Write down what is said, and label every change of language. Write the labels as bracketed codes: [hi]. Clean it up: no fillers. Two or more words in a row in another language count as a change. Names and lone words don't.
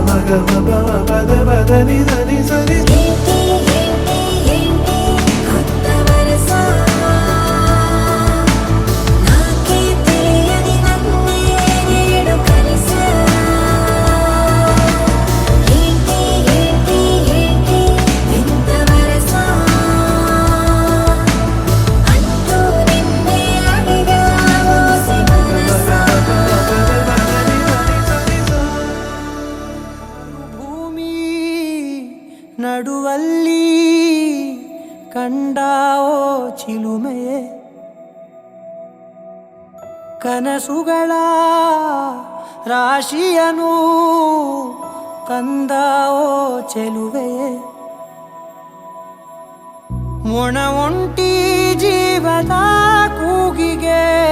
[te] ఏంటి ఏంటి ఏంటి కొత్త వరస నాకే తెలియని నన్నే నేడు కలిసా ఏంటి ఏంటి ఏంటి వింత వరస అంటూ నిన్నే అడిగా ఓసి మనసా [kn] ಭೂಮಿ ನಡುವಲ್ಲಿ ಕಂಡಾವೋ ಚಿಲುಮೆಯೇ ಕನಸುಗಳ ರಾಶಿಯನು ತಂದಾವೋ ಚೆಲುವೆಯೇ ಒಣ ಒಂಟಿ ಜೀವದ ಕೂಗಿಗೆ